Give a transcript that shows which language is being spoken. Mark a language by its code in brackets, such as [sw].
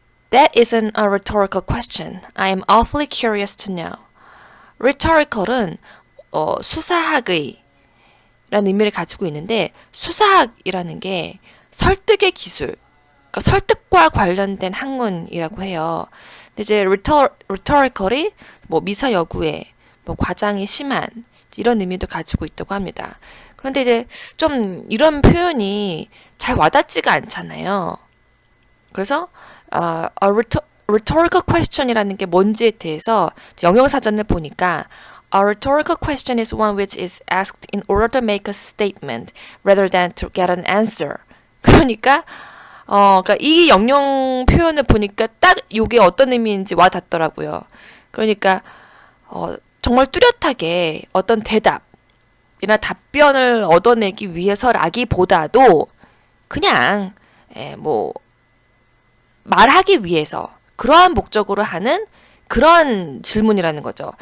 [en] That isn't a rhetorical question. I am awfully curious to know. [ko] rhetorical은 수사학의 라는 의미를 가지고 있는데 수사학이라는 게 설득의 기술, 그러니까 설득과 관련된 학문이라고 해요. 근데 이제 rhetorical이 뭐 미사여구에 뭐 과장이 심한 이런 의미도 가지고 있다고 합니다. 그런데 이제 좀 이런 표현이 잘 와닿지가 않잖아요. 그래서 a rhetorical question이라는 게 뭔지에 대해서 영영사전을 보니까 [en] A rhetorical question is one which is asked in order to make a statement rather than to get an answer. [ko] 그러니까 그러니까 이 영영 표현을 보니까 딱 이게 어떤 의미인지 와 닿더라고요. 그러니까 정말 뚜렷하게 어떤 대답이나 답변을 얻어내기 위해서라기보다도 그냥 뭐 말하기 위해서 그러한 목적으로 하는 그런 질문이라는 거죠.